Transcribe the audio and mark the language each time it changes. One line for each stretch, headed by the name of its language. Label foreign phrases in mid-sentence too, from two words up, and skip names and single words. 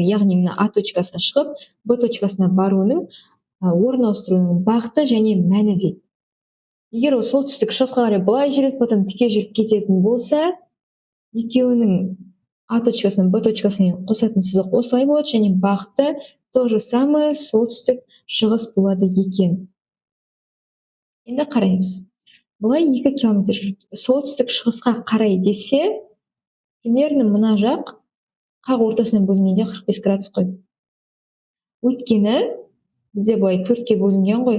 Kazakh: Яғни мына А точкасына шығып, Б точкасына баруының орын ауыстыруының бағыты және мәні дейді. Егер ол солтүстік шығысқа қарай былай жүреді, потом тіке жүріп кететін болса, екеуінің А точкасынан Б точкасына қосатын сызық осылай болады, және бағыты
Russian: то же самое
Kazakh: солтүстік шығыс болады екен. Енді қараймыз. Былай 2 километр жүрді. Солтүстік шығысқа қарай десе, примерно мына жақ қақ ортасынан бөлінгенде 45 градус қой. Өйткені бізде былай 4-ке бөлінген ғой.